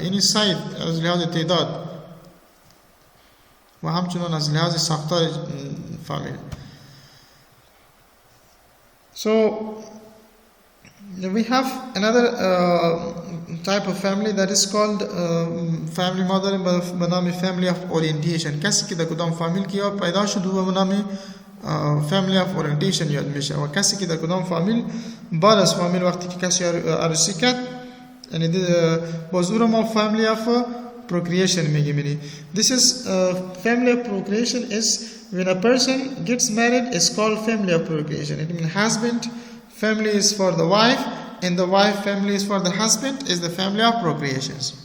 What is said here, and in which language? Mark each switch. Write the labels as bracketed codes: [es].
[fa] این سایز از لحاظ تعداد و همچنان از لحاظ ساختار فامیل. [en] So we have another type of family that is called family model [fa] به نام [en] family of orientation. [fa] کسی که در کدام فامیل که پیدا شد و به نام [en] family of orientation [fa] یاد میشه، و کسی که در کدام فامیل بعد از فامیل وقتی که کسی عروسی کرد، یعنی باز او را ما [en] family of procreation [fa] میگیم. [en] This is family of procreation is when a person gets married is called family of procreation. It means husband family is for the wife and the wife family is for the husband is the family of procreations.